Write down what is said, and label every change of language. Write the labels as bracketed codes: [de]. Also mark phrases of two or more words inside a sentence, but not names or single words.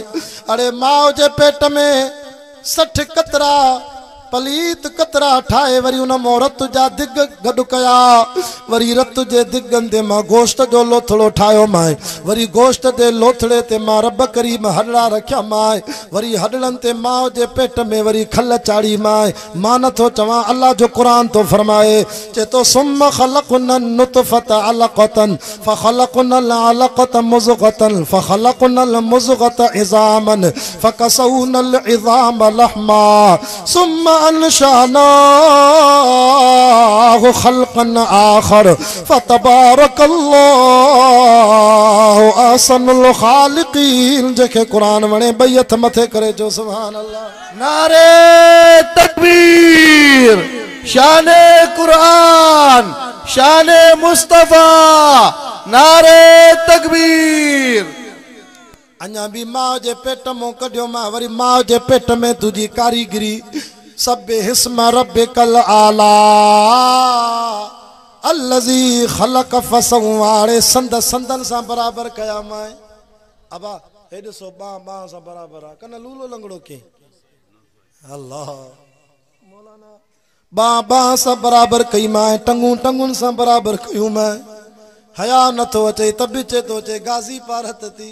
[sd] अरे माउ जे पेट में 60 कतरा पलीत कतरा ठाहे, वरी उन मां रत जा दिग गॾु कया। वरी रत जे दिगनि ते मां गोश्त जो लोथड़ो ठाहियो माए। वरी गोश्त जे लोथड़े ते मां रब करीम हॾड़ा रखिया माए। वरी हॾड़नि ते माउ जे पेट में वरी खल चाढ़ी माए। मां नथो चवां, अल्लाह जो क़ुरान तो फरमाए, [ar] चे तो ثم خلقنا النطفة علقة فخلقنا العلقة مضغة فخلقنا المضغة عظاما فكسونا العظام لحما ثم أنشأناه خلقا آخر فتبارك الله أحسن الخالقين. [sd] जेके क़ुरान वणे ॿई हथ मथे करे जो [ar] سبحان الله. [sd] नारे तकबीर, शाने कुरान, शाने मुस्तफा, नारे तकबीर। अञा भी माउ जे पेट मो कढियो मां, वरी माउ जे पेट में तुझी कारीगरी। [ar] سبح اسم ربك الأعلى الذي خلق فسوى. [sd] संदन सां बराबर कया माए। अबा हे ॾिसो बां सां बराबर आहे, कन लूलो लंगड़ो के। अल्लाह मौलाना बां सां बराबर कई माए, टंगुनि सां बराबर कयूं माए। हया नथो अचे त बि चे तो चे गाज़ी पारत थी।